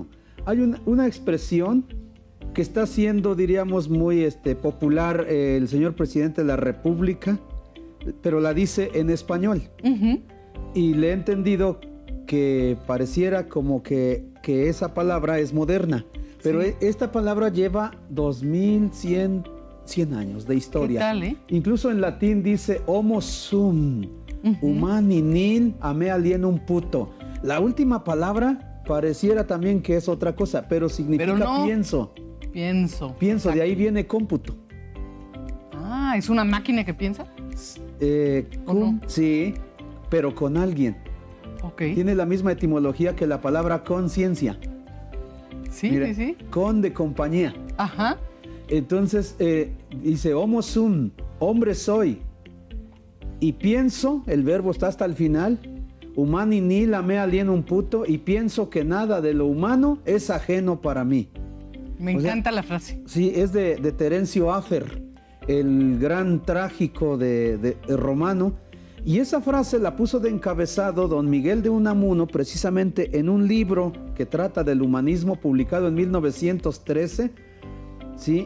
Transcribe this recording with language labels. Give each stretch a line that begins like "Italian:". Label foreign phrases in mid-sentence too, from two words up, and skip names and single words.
Spanish: Hay una expresión que está siendo, diríamos, muy popular el señor presidente de la República, pero la dice en español. Y le he entendido que pareciera como que esa palabra es moderna, pero sí. Esta palabra lleva 2100 años de historia. ¿Qué tal,
Latin: Incluso en latín dice homo sum, humani nil ame alienum puto.
Spanish: La última palabra pareciera también que es otra cosa, pero significa no. pienso. Pienso, de ahí viene cómputo. Ah, ¿es una máquina que piensa? No? Sí, pero con alguien. Okay. Tiene la misma etimología que la palabra conciencia. Sí, Mira, sí. Con de compañía. Ajá. Entonces dice
Latin: homo sum,
Spanish: hombre soy. Y pienso, el verbo está hasta el final.
Latin: Humani nil ame alienum puto.
Spanish: Y pienso que nada de lo humano es ajeno para mí. Me encanta la frase. Sí, es de Terencio Afer, el gran trágico de romano. Y esa frase la puso de encabezado don Miguel de Unamuno precisamente en un libro que trata del humanismo publicado en 1913, ¿sí?